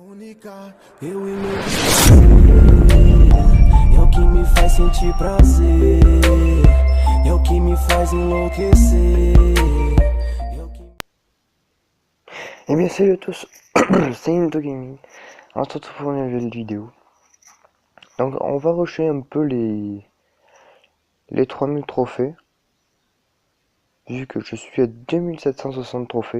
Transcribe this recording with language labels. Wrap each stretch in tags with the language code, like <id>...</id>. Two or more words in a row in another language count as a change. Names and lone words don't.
<pt>ficar, eu e meu é o que me faz sentir prazer, é o que me faz enlouquecer.</pt> <fr>Eh bien salut à tous, c'est Into Gaming. On se retrouve pour une nouvelle vidéo. Donc on va rusher un peu les 3000 trophées. Vu que je suis à 2760 trophées.</fr>